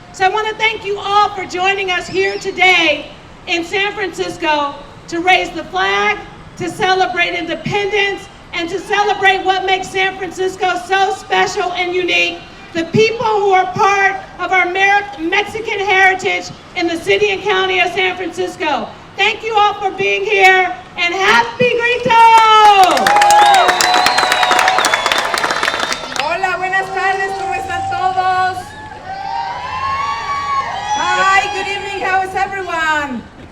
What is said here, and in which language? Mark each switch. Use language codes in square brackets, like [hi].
[en] So I want to thank you all for joining us here today in San Francisco to raise the flag, to celebrate independence, and to celebrate what makes San Francisco so special and unique, the people who are part of our Mexican heritage in the city and county of San Francisco. Thank you all for being here, and happy Grito! [es] Hola, buenas tardes, ¿cómo están todos? [en] Hi, good evening, how is everyone?